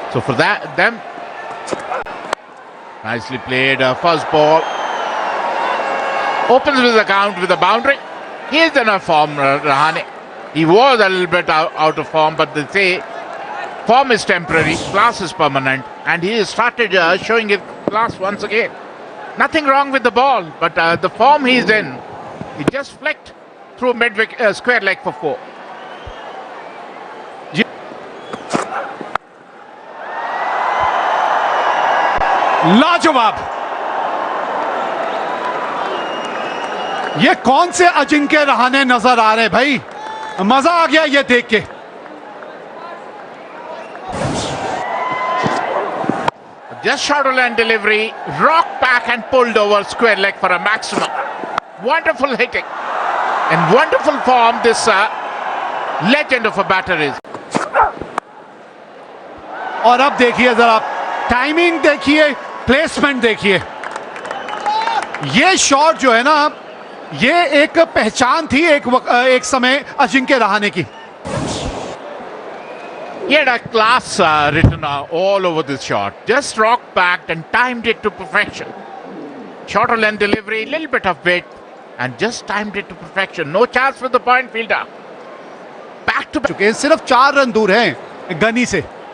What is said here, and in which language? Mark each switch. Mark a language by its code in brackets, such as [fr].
[en] So for that, them nicely played. First ball opens with the count with a boundary. He is in a form, Rahane. He was a little bit out of form, but they say form is temporary, class is permanent, and he has started showing his class once again. Nothing wrong with the ball, but the form he's in, he just flicked through square leg for 4. [hi] लाजवाब। ये कौन से अजिंक्य रहाणे नजर आ रहे भाई, मजा आ गया ये देख के। [en] Just short of land delivery, rocked back and pulled over square leg for a maximum. Wonderful hitting and wonderful form this legend of a batter is. [hi] और अब देखिए जरा, टाइमिंग देखिए, प्लेसमेंट देखिए। ये शॉट जो है ना, ये एक पहचान थी एक समय अजिंक्य रहाणे की। [en] He had a class written all over this shot. Just rocked back and timed it to perfection. Shorter length delivery, little bit of width, and just timed it to perfection. No chance for the point fielder. Back to back. [hi] सिर्फ 4 run दूर हैं गनी से।